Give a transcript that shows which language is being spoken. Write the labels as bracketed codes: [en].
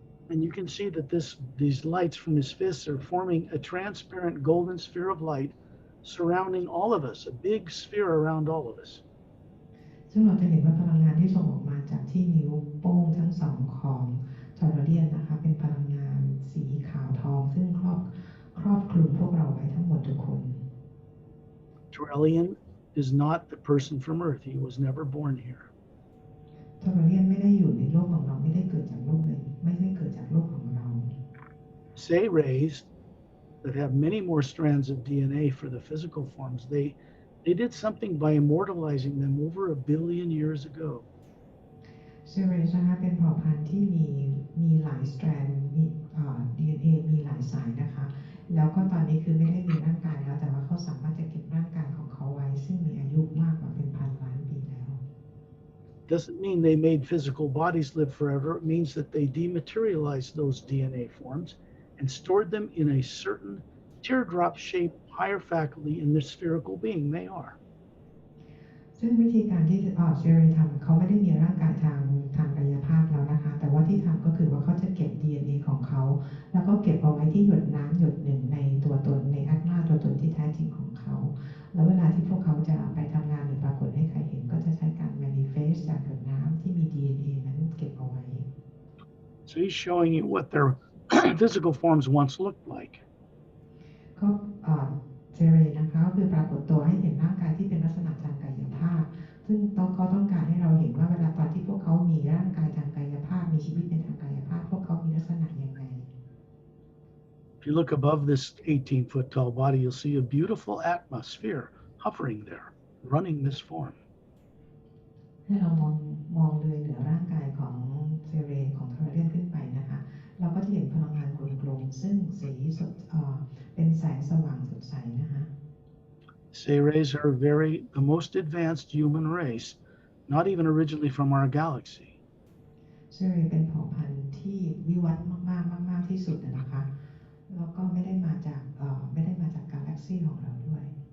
[en] And you can see that these lights from his fists are forming a transparent golden sphere of light surrounding all of us, a big sphere around all of us. [th] ซึ่งเราจะเห็นว่าพลังงานที่ส่งออกมาจากที่นิ้วโป้งทั้งสองของทอร์เรียนนะคะเป็นพลังงานสีขาวทองซึ่งครอบคลุมพวกเราไว้ทั้งหมดทุกคน [en] Turelian is not a person from Earth. He was never born here. [th] ทอร์เรียนไม่ได้อยู่ในโลกของเราไม่ได้เกิดจากโลกเลยไม่ได้เกิดจากโลกของเรา [en] Say rays that have many more strands of DNA for the physical forms, they did something by immortalizing them over 1 billion years ago. [th] เซเรสนะคะเป็นเผ่าพันธุ์ที่มีหลายสแตรนด์มีDNA มีหลายสายนะคะแล้วก็ตอนนี้คือไม่ได้มีร่างกายแล้วแต่ว่าเขาสามารถจะเก็บร่างกายของเขาไว้ซึ่งมีอายุมากกว่าเป็นพันล้านปีแล้ว [en] Doesn't mean they made physical bodies live forever. It means that they dematerialized those DNA forms and stored them in a certain teardrop-shaped higher faculty in the spherical being they are. [th] ซึ่งวิธีการที่เซเรทำเขาไม่ได้มีร่างกายทางกายภาพแล้วนะคะแต่ว่าที่ทำก็คือว่าเขาจะเก็บ DNA ของเขาแล้วก็เก็บเอาไว้ที่หยดน้ำหยดหนึ่งในตัวตนในอัตมาตัวตนที่แท้จริงของเขาแล้วเวลาที่พวกเขาจะไปทำงานหรือปรากฏให้ใครเห็นก็จะใช้การ manifest จากหยดน้ำที่มี DNA นั้นเก็บเอาไว้ [en] So he's showing you what their physical forms once looked like. [th] ก็เซเรนะคะก็คือปรากฏตัวให้เห็นร่างกายที่เป็นลักษณะทางกายภาพซึ่งเขาต้องการให้เราเห็นว่าเวลาตอนที่พวกเขามีร่างกายทางกายภาพมีชีวิตในทางกายภาพพวกเขามีลักษณะยังไง [en] If you look above this 18-foot tall body, you'll see a beautiful atmosphere hovering there, running this form. [th] ให้เรามองเลยเหนือร่างกายของเซเรของเทอร์เรียนขึ้นไปนะคะเราก็จะเห็นพลังงานกลมๆซึ่งสีสดเป็นแสงสว่างสดใสนะคะ [en] Say rays are the most advanced human race, not even originally from our galaxy. [th] เซเรเป็นเผ่าพันธุ์ที่วิวัฒน์มากที่สุดนะคะแล้วก็ไม่ได้มาจากกาแล็กซี่ของเราด้วย